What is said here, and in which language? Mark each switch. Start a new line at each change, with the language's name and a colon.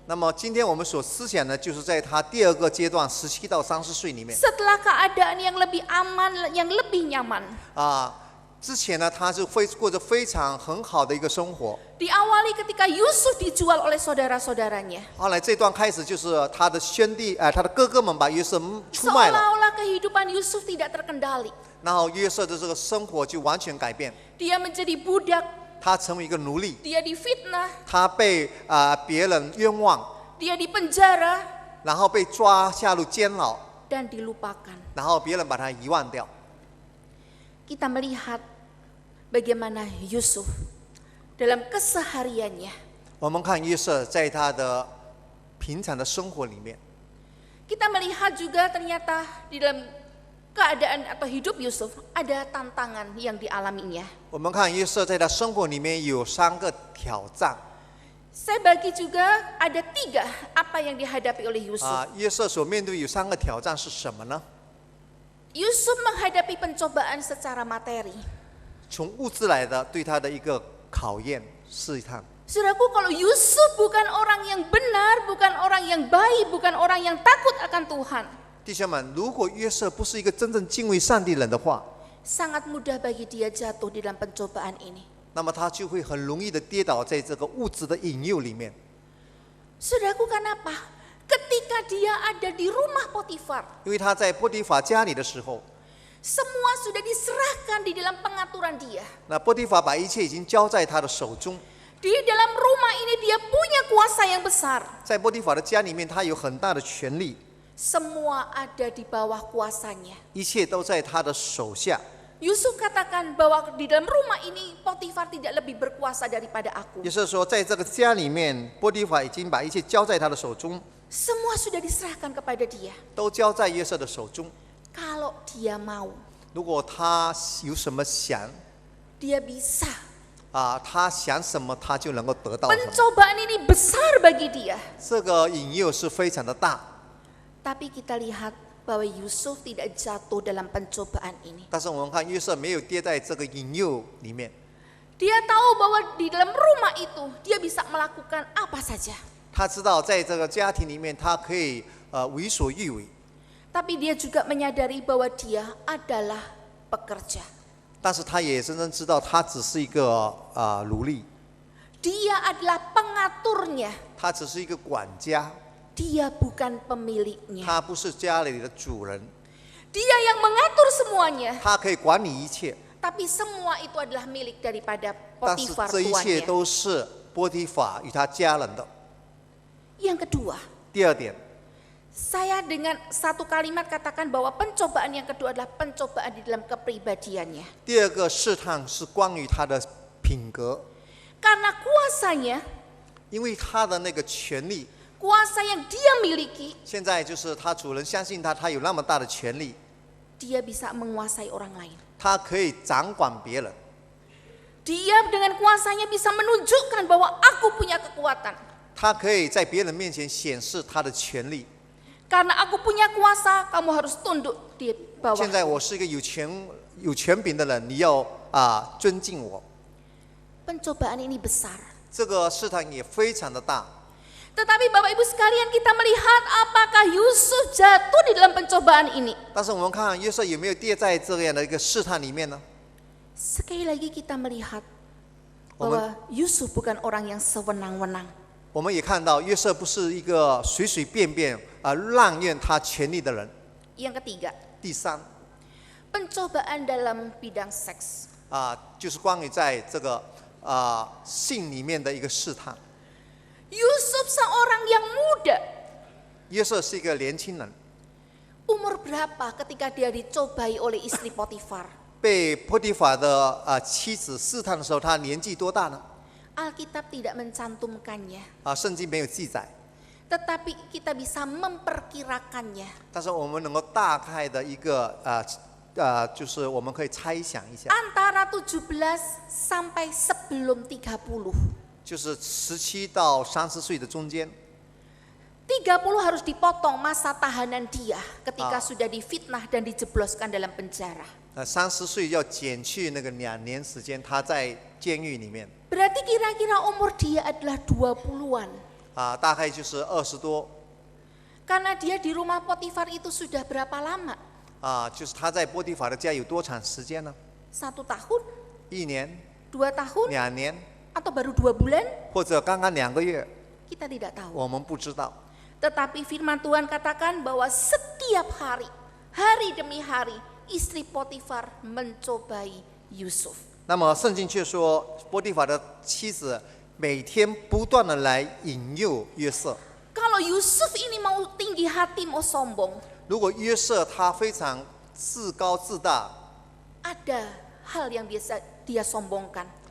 Chinese: 那么今天我们所思想的，就是在他第2个阶段17到30岁里面。
Indonesian: Setelah keadaan yang lebih aman, yang lebih nyaman.
Chinese: 之前呢，他是过着非常很好的一个生活。
Indonesian: Diawali ketika Yusuf dijual oleh saudara-saudaranya.
Chinese: 后来这段开始就是他的兄弟，他的哥哥们把约瑟出卖了，
Indonesian: Seolah-olah kehidupan Yusuf tidak terkendali.
Chinese: 然后约瑟的这个生活就完全改变，
Indonesian: Dia menjadi budak,
Chinese: 他成为一个奴隶，
Indonesian: dia difitnah,
Chinese: 他被别人冤枉，
Indonesian: dia dipenjara,
Chinese: 然后被抓下入监牢，
Indonesian: dan dilupakan.
Chinese: 然后别人把他遗忘掉。
Indonesian: Kita melihat bagaimana Yusuf dalam kesehariannya.
Chinese: 我们看约瑟在他的平常的生活里面。
Indonesian: Kita melihat juga ternyata di dalam keadaan atau hidup Yusuf ada tantangan yang dialaminya.
Chinese: 我们看约瑟在他生活里面有3个挑战
Indonesian: Saya bagi juga ada 3 apa yang dihadapi oleh Yusuf.
Chinese: 约瑟所面对有3个挑战是什么呢？
Indonesian: Yusuf menghadapi pencobaan secara materi.
Chinese: 从物质来的对他的一个考验试探。
Indonesian: Saudaraku, kalau Yusuf bukan orang yang benar, bukan orang yang baik, bukan orang yang takut akan Tuhan,
Chinese: 弟兄们，如果约瑟不是一个真正敬畏上帝人的话，
Indonesian: sangat mudah bagi dia jatuh di dalam pencobaan ini.
Chinese: 那么他就会很容易的跌倒在这个物质的引诱里面。
Indonesian: Saudaraku, kenapa? Ketika dia ada di rumah Potifar,
Chinese: 因为他在波提法家里的时候，
Indonesian: semua sudah diserahkan di dalam pengaturan dia.
Chinese: 那波提法把一切已经交在他的手中。
Indonesian: Di dalam rumah ini dia punya kuasa yang besar.
Chinese: 在波提法的家里面，他有很大的权力，
Indonesian: Semua ada di bawah kuasanya.
Chinese: 一切都在他的手下。
Indonesian: Yusuf katakan bahwa di dalam rumah ini Potifar tidak lebih berkuasa daripada aku.
Chinese: 也就是说，在这个家里面，波提法已经把一切交在他的手中，
Indonesian: Semua sudah diserahkan kepada dia.
Chinese: 都交在约瑟的手中。
Indonesian: Kalau dia mau,
Chinese: 如果他有什么想
Indonesian: dia bisa.
Chinese: 他想什么，他就能够得到什么。
Indonesian: Pencobaan ini besar bagi dia.
Chinese: 这个引诱是非常的大，
Indonesian: Tapi kita lihat bahwa Yusuf tidak jatuh dalam pencobaan ini.
Chinese: 但是我们看约瑟没有跌在这个引诱里面，
Indonesian: Dia tahu bahwa di dalam rumah itu dia bisa melakukan apa saja.
Chinese: 他知道在这个家庭里面，他可以为所欲为，
Indonesian: Tapi dia juga menyadari bahwa dia adalah pekerja.
Chinese: 但是他也真正知道他只是一个奴隶，
Indonesian: Dia adalah pengaturnya.
Chinese: 他只是一个管家，
Indonesian: Dia bukan pemiliknya.
Chinese: 他不是家里的主人，
Indonesian: Dia yang mengatur semuanya.
Chinese: 他可以管理一切，
Indonesian: Tapi semua itu adalah milik daripada
Chinese: 但是
Indonesian: Potifar
Chinese: 这一切
Indonesian: tuannya.
Chinese: 都是波提法与他家人的。
Indonesian: Yang kedua,
Chinese: 第二点，
Indonesian: saya dengan satu kalimat katakan bahwa pencobaan yang kedua adalah pencobaan di dalam kepribadiannya.
Chinese: 第二个试探是关于他的品格，
Indonesian: Karena kuasanya,
Chinese: 因为他的那个权利，
Indonesian: kuasa yang dia miliki,
Chinese: 现在就是他主人相信他，他有那么大的权利，
Indonesian: dia bisa menguasai orang lain.
Chinese: 他可以掌管别人，
Indonesian: Dia dengan kuasanya bisa menunjukkan bahwa aku punya kekuatan.
Chinese: 他可以在别人面前显示他的权利。
Indonesian: Karena aku punya kuasa, kamu harus tunduk di
Chinese: 现在
Indonesian: bawah.
Chinese: 我是一个有权柄的人，你要尊敬我。
Indonesian: Pencobaan ini besar.
Chinese: 这个试探也非常的大，
Indonesian: Tetapi Bapak Ibu sekalian, kita melihat apakah Yusuf jatuh di dalam pencobaan ini.
Chinese: 但是我们看约瑟有没有跌在这样的一个试探里面呢？
Indonesian: Sekali lagi kita melihat Omen. bahwa Yusuf bukan orang yang sewenang-wenang.
Chinese: 我们也看到约瑟不是一个随随便便滥用他权力的人。
Indonesian: Yang ketiga,
Chinese: 第三
Indonesian: pencobaan dalam bidang seks.
Chinese: 就是关于在这个性里面的一个试探。
Indonesian: Yusuf seorang yang muda.
Chinese: 约瑟是一个年轻人，
Indonesian: Umur berapa ketika dia dicobai oleh istri Potifar?
Chinese: 被波提法的妻子试探的时候，他年纪多大呢？
Indonesian: Alkitab tidak mencantumkannya,
Chinese: 圣经没有记载，
Indonesian: tetapi kita bisa memperkirakannya.
Chinese: 但是我们能够大概的一个就是我们可以猜想一下，
Indonesian: Antara 17 sampai sebelum 30.
Chinese: 就是17到30岁的中间。
Indonesian: 30 harus dipotong masa tahanan dia ketika sudah difitnah dan dijebloskan dalam penjara.
Chinese: 30岁要减去那个2年时间，他在监狱里面，
Indonesian: Berarti kira-kira umur dia adalah 20-an.
Chinese: 大概就是20多，
Indonesian: Karena dia di rumah Potifar itu sudah berapa lama?
Chinese: 就是他在波提法的家有多长时间呢？
Indonesian: 1 tahun,
Chinese: 1年、
Indonesian: 2 tahun,
Chinese: 2年，
Indonesian: atau baru 2 bulan?
Chinese: 或者刚刚2个月，
Indonesian: Kita tidak tahu.
Chinese: 我们不知道。
Indonesian: Tetapi firman Tuhan katakan bahwa setiap hari, hari demi hari, istri Potifar mencobai Yusuf.
Chinese: 那么圣经却说，波提法的妻子每天不断的来引诱约瑟。
Indonesian: Kalau Yusuf ini mau tinggi hati, mau sombong,
Chinese: 如果约瑟他非常自高自大，
Indonesian: ada hal yang biasa dia sombongkan.